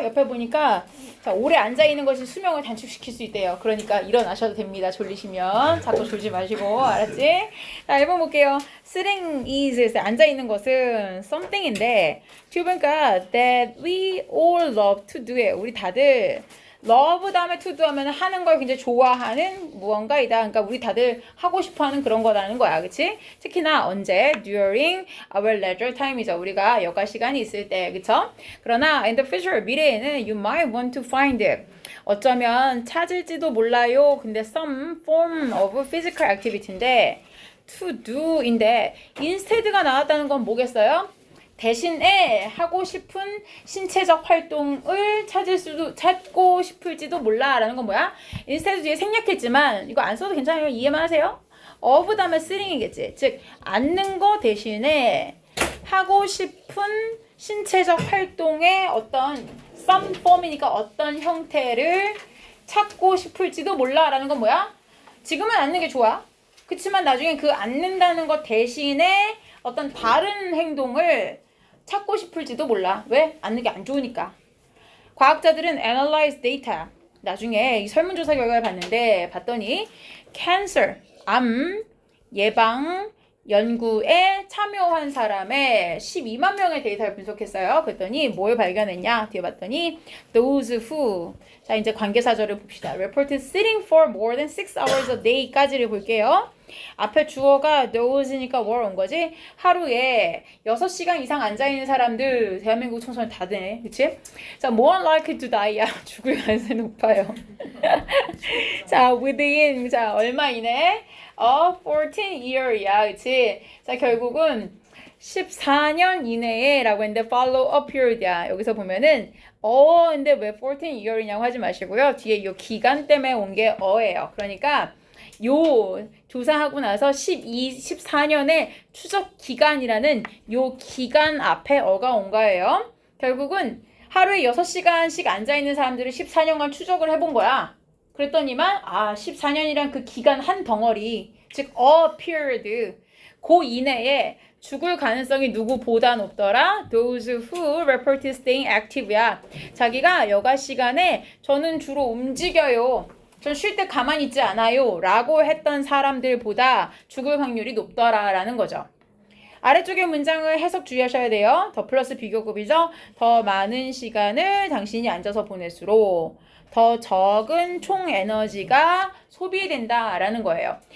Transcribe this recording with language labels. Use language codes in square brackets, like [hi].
[ko] 옆에 보니까 자, 오래 앉아있는 것이 수명을 단축시킬 수 있대요. 그러니까 일어나셔도 됩니다. 졸리시면. 자꾸 졸지 마시고. 알았지? 자, 1번 볼게요. [en] Sitting is [ko] 앉아있는 것은 [en] something인데 [ko] 뒤에 보니까 [en] that we all love to do it. [ko] 우리 다들 love 다음에 to do 하면 하는 걸 굉장히 좋아하는 무언가이다. 그러니까 우리 다들 하고 싶어하는 그런 거라는 거야. 그치? 특히나 언제? [en] During our leisure time이죠. [ko] 우리가 여가 시간이 있을 때. 그쵸? [en] 그러나 in the future, [ko] 미래에는 [en] you might want to find it. [ko] 어쩌면 찾을지도 몰라요. [en] 근데 some form of physical activity인데 to do인데 instead가 [ko] 나왔다는 건 뭐겠어요? 대신에 하고 싶은 신체적 활동을 찾고 싶을지도 몰라 라는 건 뭐야? 인스테드 뒤에 생략했지만 이거 안 써도 괜찮아요. 이해만 하세요. of 다음에 쓰링이겠지. 즉 앉는 거 대신에 하고 싶은 신체적 활동의 어떤 [en] some form [ko] 이니까 어떤 형태를 찾고 싶을지도 몰라 라는 건 뭐야? 지금은 앉는 게 좋아. 그치만 나중에 그 앉는다는 것 대신에 어떤 다른 행동을 찾고 싶을지도 몰라. 왜? 앉는 게 안 좋으니까. [en] 과학자들은 analyze data. [ko] 나중에 이 설문조사 결과를 봤더니 cancer, 암 예방 연구에 참여한 사람의 12만 명의 데이터를 분석했어요. 그랬더니 뭘 발견했냐? 뒤에 봤더니 [en] those who [ko] 자 이제 관계사절을 봅시다. [en] reported sitting for more than 6 hours a day까지를 볼게요. [ko] 앞에 주어가 those니까 what 온 거지? 하루에 6시간 이상 앉아있는 사람들 대한민국 청소년 다 되네. 그치? [en] 자, more likely to die야. [ko] 죽을 가능성이 높아요. 자, within 자 얼마 이내? 14year이야. 그치? 자, 결국은 14년 이내에 라고 했는데 [en] follow up period [ko] 이야. 여기서 보면은 근데 왜 14year이냐고 하지 마시고요. 뒤에 요 기간 때문에 온 게 예요. 그러니까 요 조사하고 나서 14년의 추적 기간이라는 요 기간 앞에 어가 온 거예요. 결국은 하루에 6시간씩 앉아있는 사람들을 14년간 추적을 해본 거야. 그랬더니만 14년이란 그 기간 한 덩어리 즉 period 그 이내에 죽을 가능성이 누구보다 높더라? [en] Those who reported staying active야. [ko] 자기가 여가 시간에 저는 주로 움직여요. 전 쉴 때 가만히 있지 않아요. 라고 했던 사람들보다 죽을 확률이 높더라라는 거죠. 아래쪽의 문장을 해석 주의하셔야 돼요. 더 플러스 비교급이죠. 더 많은 시간을 당신이 앉아서 보낼수록 더 적은 총 에너지가 소비된다라는 거예요.